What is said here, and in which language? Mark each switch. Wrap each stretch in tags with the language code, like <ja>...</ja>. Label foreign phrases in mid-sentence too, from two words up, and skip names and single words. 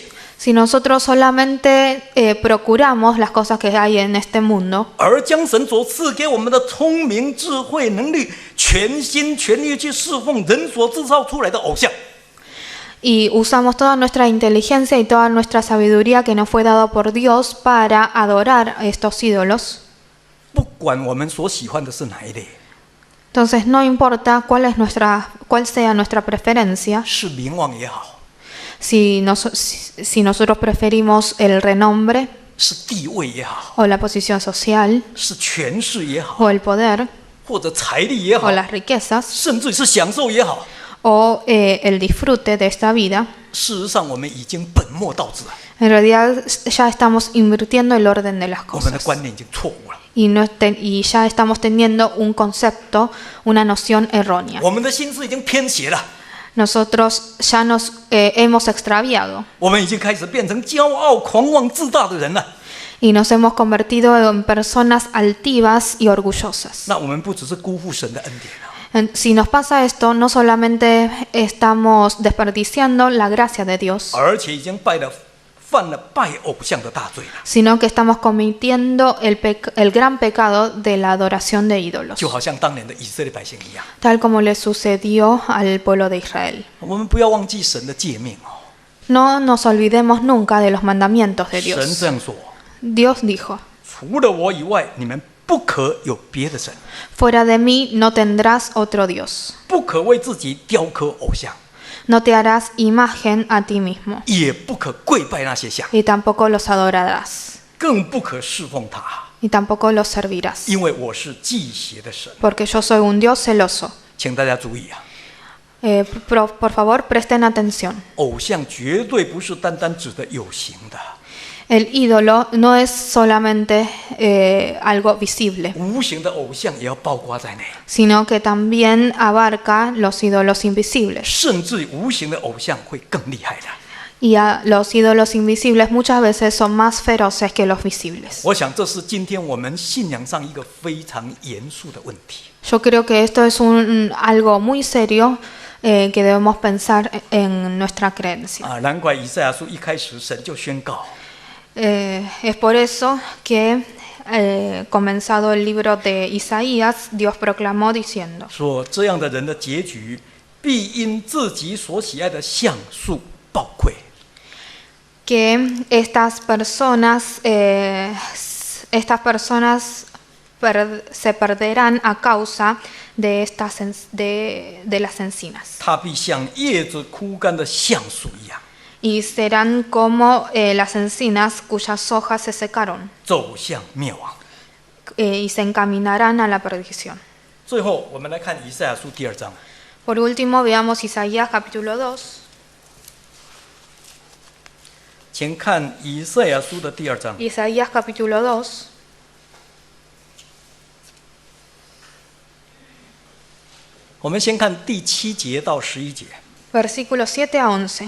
<es>si nosotros solamente procuramos las cosas que hay en este mundo,</es> <zh>而将神所赐给我们的聪明、智慧、能力，全心全意去侍奉人所制造出来的偶像，</zh> <es>y usamos toda nuestra inteligencia y toda nuestra sabiduría que nos fue dado por Dios para adorar a estos ídolos,</es> <zh>不管我们所喜欢的是哪一类，</zh> <es>entonces no importa cuál sea nuestra preferencia,</es> <zh>是名望也好，</zh> <es>si nosotros preferimos el renombre</es> <zh>是地位也好，</zh> <es>o la posición social</es> <zh>是权势也好，</zh> <es>o el poder</es> <zh>或者财力也好</zh> <es>o，las riquezas</es> <zh>甚至是享受也好，</zh> <es>o el disfrute de esta vida,</es> <zh>事实上我们已经本末倒置了，</zh> <es>en realidad ya estamos invirtiendo el orden de las</es> <zh>我们的</zh> <es>cosas</es> <zh>观念已经错误了，</zh> <es>y ya estamos teniendo un concepto, una noción errónea.</es> <zh>我们的心思已经偏斜了，</zh> <es>Nosotros ya nos hemos extraviado</es> <zh>我们已经开始变成骄傲、狂妄、自大的人了。</zh> <es>y nos hemos convertido en personas altivas y orgullosas.</es> <zh>那我们不只是辜负神的恩典啊，</zh> <es>Si nos pasa esto, no solamente estamos desperdiciando la gracia de Dios,</es> <zh>而且已经犯了拜偶像的大罪了。</zh> <es>sino que estamos cometiendo el gran pecado de la adoración de ídolos,</es> <zh>就好像当年的以色列百姓一样，</zh> <es>tal como le sucedió al pueblo de Israel.</es> <zh>我们不要忘记神的诫命哦。</zh> <es>No nos olvidemos nunca de los mandamientos de</es> <zh>神</zh> <es>Dios.</es> <zh>这样说：</zh> <es>Dios dijo,</es> <zh>除了我以外，你们不可有别的神，</zh> <es>fuera de mí no tendrás otro Dios.</es> <zh>不可为自己雕刻偶像，</zh> <es>No te harás imagen a ti mismo,</es> <zh>也不可跪拜那些像，</zh> <es>y tampoco los adorarás,</es> <zh>更不可侍奉他，</zh> <es>y tampoco los servirás,</es> <zh>因为我是忌邪的神。</zh> <es>porque yo soy un Dios celoso.</es> <zh>请大家注意啊，</zh> <es>Por favor, presten atención.</es> <zh>偶像绝对不是单单指的有形的，</zh> <es>El ídolo no es solamente algo visible,</es> <zh>无形的偶像也要包括在内，</zh> <es>sino que también abarca los ídolos invisibles.</es> <zh>甚至无形的偶像会更厉害的。</zh> <es>Y los ídolos invisibles muchas veces son más feroces que los visibles.</es> <zh>我想这是今天我们信仰上一个非常严肃的问题。</zh> <es>Yo creo que esto es algo muy serio que debemos pensar en nuestra creencia.</es> <zh>啊，难怪以赛亚书一开始神就宣告，</zh> <es>Es por eso que comenzado el libro de Isaías, Dios proclamó diciendo,</es> <zh>说这样的人的结局必因自己所喜爱的橡树暴溃。</zh> <es>que estas personas se perderán a causa de las encinas</es> <zh>他必像叶子枯干的橡树一样，</zh> <es>y serán como las encinas cuyas hojas se secaron</es> <zh>走向灭亡。</zh> <es>y se encaminarán a la perdición.</es> <zh>最后，我们来看以赛亚书第2章。</zh> <es>Por último, veamos Isaías capítulo 2.</es> <zh>请看以赛亚书的第2章。</zh> <es>Isaías capítulo 2.</es> <zh>我们先看第7节到11节。</zh> <es>Versículos 7 a 11.</es>